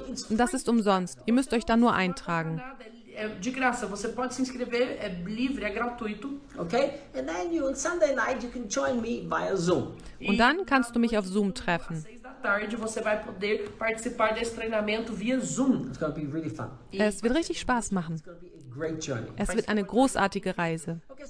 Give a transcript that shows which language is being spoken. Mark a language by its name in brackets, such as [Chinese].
[German] Das ist umsonst. Ihr müsst euch da nur eintragen. [Portuguese] De graça, você pode se inscrever, é livre, é gratuito. [English] Okay? And then you on Sunday night you can join me via Zoom. [German] Und dann kannst du mich auf Zoom treffen. [Portuguese] Tarde, você vai poder participar desse treinamento via Zoom. [English] It's gonna be really fun. [German] Es wird richtig Spaß machen. Es wird eine großartige Reise.